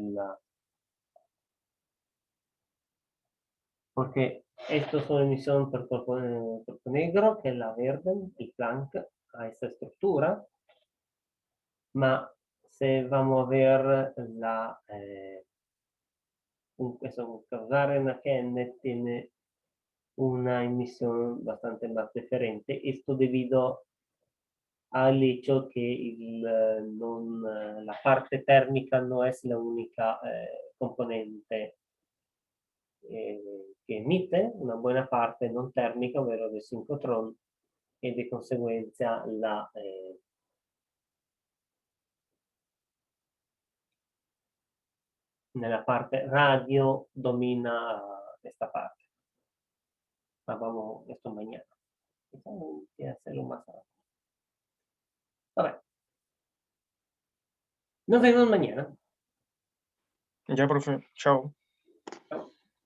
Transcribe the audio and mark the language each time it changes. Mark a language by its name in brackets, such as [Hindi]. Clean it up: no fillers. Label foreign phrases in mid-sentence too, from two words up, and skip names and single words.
[Spanish] porque estos son emisión por cuerpo negro, que es la verde, el Planck, a esta estructura, ma se vamos a ver eso, causar en Naken tiene una emisión bastante más diferente. Esto debido al hecho que la parte térmica no es la única componente [Italian] che emite, una buona parte non termica, ovvero del sincrotron, e di conseguenza nella parte radio domina questa parte. [Spanish] Ma vamos esto mañana. Hay que hacerlo más rápido. Vabbè. Nos vemos mañana. Ya, profe. Chao. Chao.